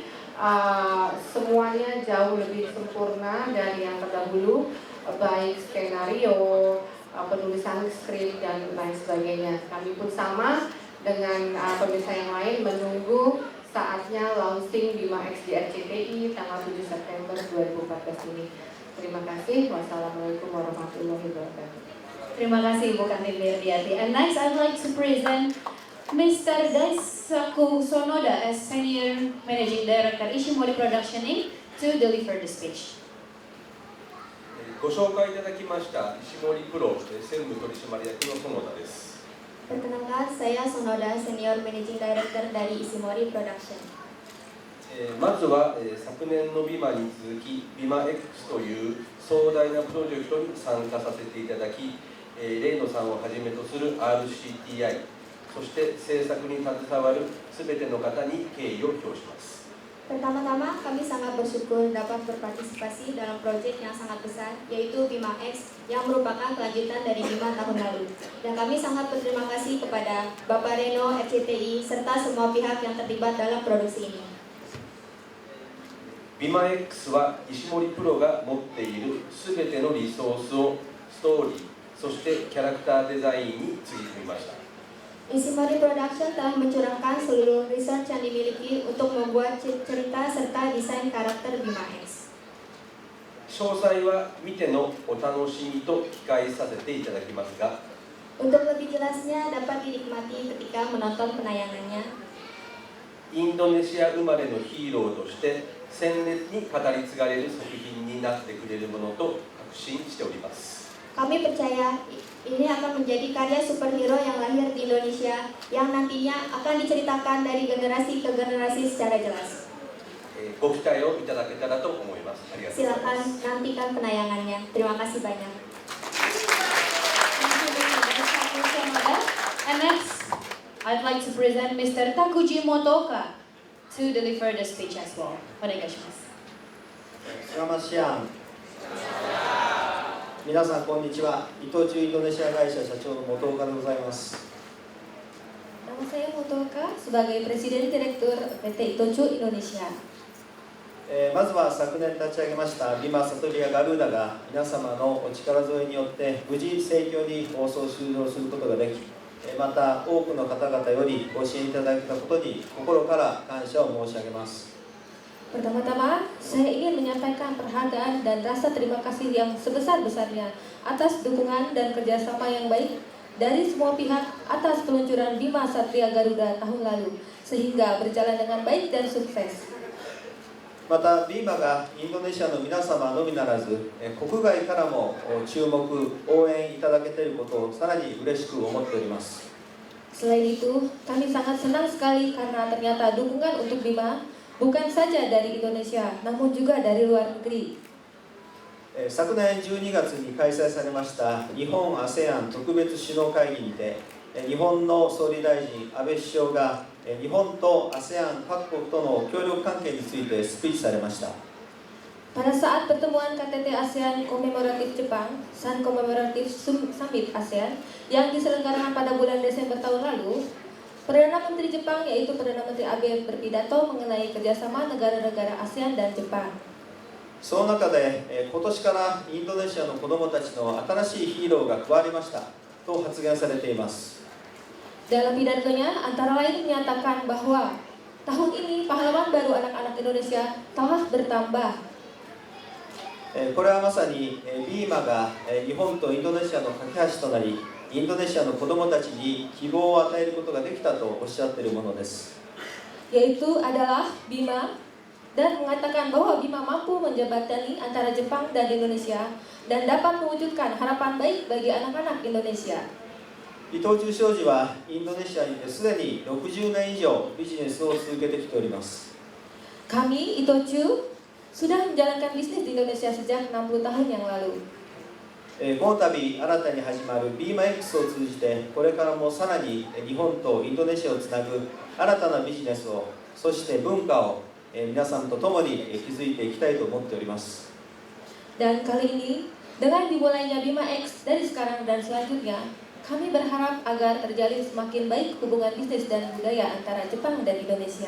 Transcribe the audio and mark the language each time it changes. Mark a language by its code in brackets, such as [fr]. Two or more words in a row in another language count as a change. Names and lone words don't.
[id] Semuanya jauh lebih sempurna dari yang terdahulu, baik skenario, penulisan skrip dan lain sebagainya. Kami pun sama dengan pemirsa yang lain menunggu saatnya launching Bima X di RCTI tanggal 7 September 2014 ini. Terima kasih. [ar] والسلام عليكم ورحمة الله وبركاته. [id] Terima kasih Bu Kanti Mirdiati. [en] And next I'd like to present Mr. Daisaku Sonoda as Senior Managing Director Ishimori Production Inc. to deliver the speech. [ja] ご紹介いただきました石森プロ専務取締役の園田です。 [id] Perkenalkan, saya Sonoda, [en] Senior Managing Director [id] dari Ishimori Production. [ja] まずは昨年のビマに続きビマ X という壮大なプロジェクトに参加させていただき、レイノさんをはじめとする RCTI、そして制作に携わるすべての方に敬意を表します。 [id] Pertama-tama, kami sangat bersyukur dapat berpartisipasi dalam proyek yang sangat besar, yaitu Bima X, yang merupakan kelanjutan dari Bima tahun lalu. Dan kami sangat berterima kasih kepada Bapak Reno, RCTI, serta semua pihak yang terlibat dalam produksi ini. [ja] ビマ X は石森プロが持っているすべてのリソースをストーリー、そしてキャラクターデザインにつぎ込みました。 [id] Ishimori Production telah mencurahkan seluruh research yang dimiliki untuk membuat cerita serta desain karakter Bima X. [ja] 詳細は見てのお楽しみと記載させていただきますが、 [id] Untuk lebih jelasnya dapat dinikmati ketika menonton penayangannya. [ja] インドネシア生まれのヒーローとして鮮烈に語り継がれる作品になってくれるものと確信しております。 [id] Kami percaya ini akan menjadi karya superhero yang lahir di Indonesia yang nantinya akan diceritakan dari generasi ke generasi secara jelas. [ja] ご期待をいただけたらと思います。ありがとうございま [id] Silakan [ja] す。 [id] nantikan penayangannya. Terima kasih banyak. [en] Thank you very much, Daisaku Sonoda. And next, I'd like to present Mr. Takuji Motoka to deliver the speech as well. Onegaishimasu. [id] Selamat siang. [ja] 皆さんこんにちは。伊藤忠インドネシア会社社長の本岡でございます。 [id] Nama saya Motoka sebagai Presiden Direktur PT Itochu Indonesia. [ja] まずは昨年立ち上げましたビマサトリアガルーダが皆様のお力添えによって無事盛況に放送終了することができ、また多くの方々よりご支援いただいたことに心から感謝を申し上げます。 [id] Pertama-tama, saya ingin menyampaikan penghargaan dan rasa terima kasih yang sebesar-besarnya atas dukungan dan kerjasama yang baik dari semua pihak atas peluncuran Bima Satria Garuda tahun lalu, sehingga berjalan dengan baik dan sukses. [ja] またビーマがインドネシアの皆様のみならず国外からも注目応援いただけていることをさらに嬉しく思っております。 [id] Selain itu, kami sangat senang sekali karena ternyata dukungan untuk Bima bukan saja dari Indonesia, namun juga dari luar negeri. [ja] 昨年12月に開催されました日本 ASEAN 特別首脳会議にて日本の総理大臣安倍首相が日本と ASEAN 各国との協力関係についてスピーチされました。 [id] Pada saat pertemuan KTT ASEAN Komemoratif Jepang, [en] Sun Commemorative Summit ASEAN [id] yang diselenggarakan pada bulan Desember tahun lalu, Perdana Menteri Jepang yaitu Perdana Menteri Abe berpidato mengenai kerjasama negara-negara ASEAN dan Jepang. [ja] その中で今年からインドネシアの子どもたちの新しいヒーローが加わりましたと発言されています。 [id] Dalam pidatonya antara lain menyatakan bahwa tahun ini pahlawan baru anak-anak Indonesia telah bertambah. [ja] これはまさにビーマが日本とインドネシアの架け橋となり、インドネシアの子どもたちに希望を与えることができたとおっしゃっているものです。 [id] Yaitu adalah Bima dan mengatakan bahwa Bima mampu menjembatani antara Jepang dan Indonesia dan dapat mewujudkan harapan baik bagi anak-anak Indonesia. [ja] 伊藤忠商事はインドネシアにてすでに60年以上ビジネスを続けてきております。 [id] Kami Itochu sudah menjalankan bisnis di Indonesia sejak 60 tahun yang lalu. [ja] この度新たに始まる Bima X を通じてこれからもさらに日本とインドネシアをつなぐ新たなビジネスをそして文化を皆さんと共に築いていきたいと思っております。 [id] Dan kali ini dengan dimulainya Bima X dari sekarang dan selanjutnya, kami berharap agar terjalin semakin baik hubungan bisnis dan budaya antara Jepang dan Indonesia.